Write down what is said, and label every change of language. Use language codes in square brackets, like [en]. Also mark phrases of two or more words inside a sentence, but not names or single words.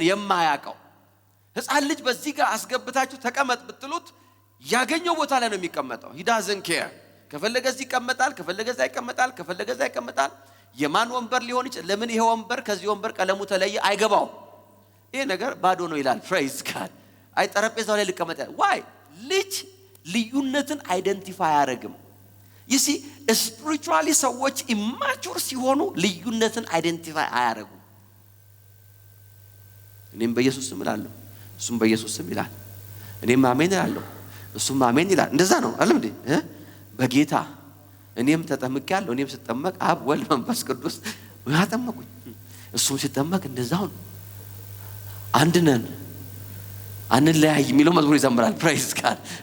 [am] የማያውቀው ህፃን ልጅ በዚህ ጋር አስገብታችሁ ተቀመጥ ብትሉት ያገኘው ቦታ ላይ ነው የሚቀመጠው [en] he doesn't care [am] ከፈለገ እዚህ ይቀመጣል ከፈለገ እዛ ይቀመጣል ከፈለገ እዛ ይቀመጣል የማን ወንበር ሊሆን ይችላል ለምን ይሄ ወንበር ከዚህ ወንበር ቀለሙ ተለየ አይገባው ይሄ ነገር ባዶ ነው ይላል [en] praise God [am] አይ ጠረጴዛው ላይ ሊቀመጥ why ልጅ ልዩነትን አይደንቲፋይ አያረግም [en] you see spiritually [am] ሰዎች immature ሲሆኑ ልዩነትን አይደንቲፋይ አያረጉ እኔም በኢየሱስ ስም እላለሁ እሱም በኢየሱስ ስም ይላል እኔም አሜን እላለሁ እሱም አሜን ይላል እንደዛ ነው አይደል እንዴ በጌታ እኔም ተጠምቄያለሁ እኔም ስጠመቅ አብ ወልድ መንፈስ ቅዱስ ያጠመቁኝ እሱም ሲጠመቅ እንደዛው አንድ ነን አንለያይ የሚለው መዝሙር ይዘምራል [en] praise God